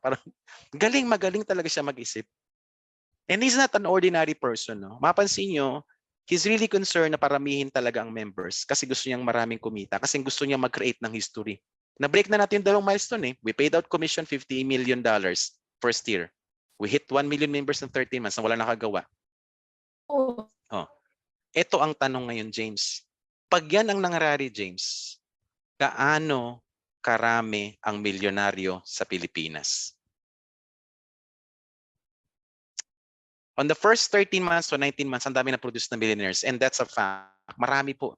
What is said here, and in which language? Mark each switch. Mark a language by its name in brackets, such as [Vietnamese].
[Filipino] Parang magaling talaga siya mag-isip. [English] And he's not an ordinary person. [Filipino] No? Mapansin nyo, [English] he's really concerned [Filipino] na paramihin talaga ang members kasi gusto niyang maraming kumita, kasi gusto niyang mag-create ng history. Na-break na natin yung 2 milestone. [English] We paid out commission $50 million first year. We hit 1 million members in 13 months [Filipino] na wala nakagawa. Ito ang tanong ngayon, James. Pag yan ang nangyari, James, gaano karami ang milyonaryo sa Pilipinas? [English] On the first 13 months to 19 months, [Filipino] ang dami na produce na millionaires. [English] And that's a fact. [Filipino] Marami po.